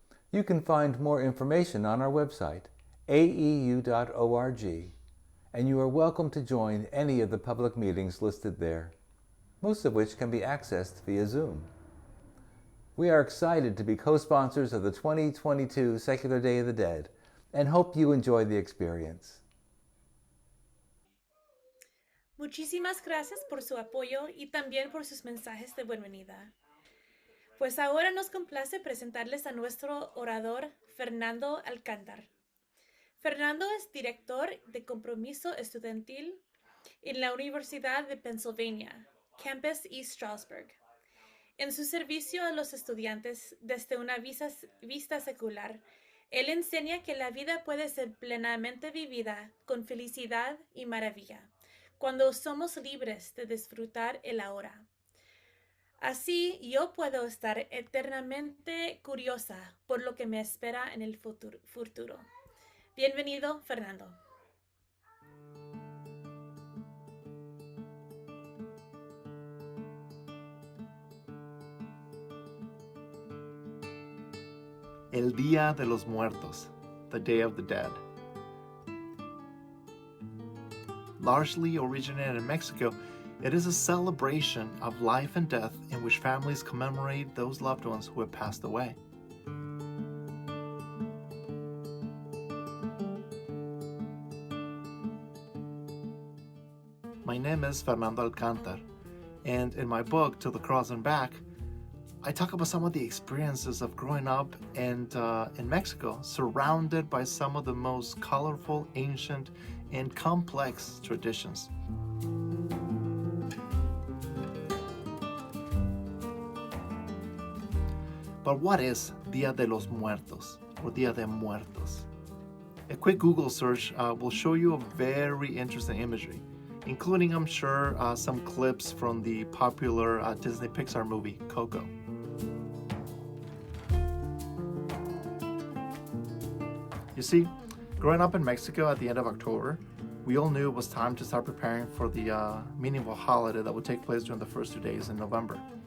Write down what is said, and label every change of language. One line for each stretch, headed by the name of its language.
English: You can find more information on our website, aeu.org, and you are welcome to join any of the public meetings listed there, most of which can be accessed via Zoom. We are excited to be co-sponsors of the 2022 Secular Day of the Dead and hope you enjoy the experience.
Spanish: Muchísimas gracias por su apoyo y también por sus mensajes de bienvenida. Pues ahora nos complace presentarles a nuestro orador, Fernando Alcántar. Fernando es director de compromiso estudiantil en la Universidad de Pennsylvania, Campus East Stroudsburg. En su servicio a los estudiantes desde una vista secular, él enseña que la vida puede ser plenamente vivida con felicidad y maravilla, cuando somos libres de disfrutar el ahora. Así, yo puedo estar eternamente curiosa por lo que me espera en el futuro. Bienvenido, Fernando. El Día de los Muertos,
English: the Day of the Dead. Largely originated in Mexico, it is a celebration of life and death in which families commemorate those loved ones who have passed away. My name is Fernando Alcántar, and in my book, To the Cross and Back, I talk about some of the experiences of growing up in Mexico, surrounded by some of the most colorful, ancient, and complex traditions. But what is Día de los Muertos, or Día de Muertos? A quick Google search will show you a very interesting imagery, including, I'm sure, some clips from the popular Disney Pixar movie, Coco. You see, growing up in Mexico at the end of October, we all knew it was time to start preparing for the meaningful holiday that would take place during the first 2 days in November.